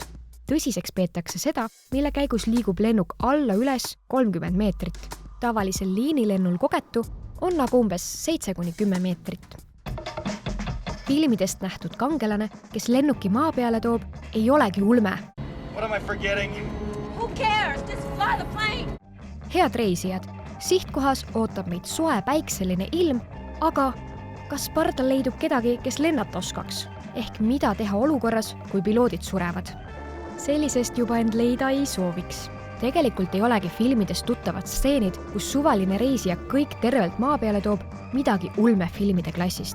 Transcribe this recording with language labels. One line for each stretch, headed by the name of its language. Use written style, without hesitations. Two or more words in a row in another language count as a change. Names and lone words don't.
Estonian: Tõsiseks peetakse seda, mille käigus liigub lennuk alla üles 30 meetrit. Tavalisel liinilennul kogetu on nagu umbes 7-10 meetrit. Filmidest nähtud kangelane, kes lennuki maa peale toob, ei olegi ulme.
English: What am I forgetting? Who cares? Just fly the plane!
Estonian: Head reisijad, sihtkohas ootab meid soe päikseline ilm, aga kas pardal leidub kedagi, kes lennata oskaks? Ehk mida teha olukorras, kui piloodid surevad? Sellisest juba end leida ei sooviks. Tegelikult ei olegi filmidest tuttavad stseenid, kus suvaline reisija kõik tervelt maa peale toob midagi ulmefilmide klassist.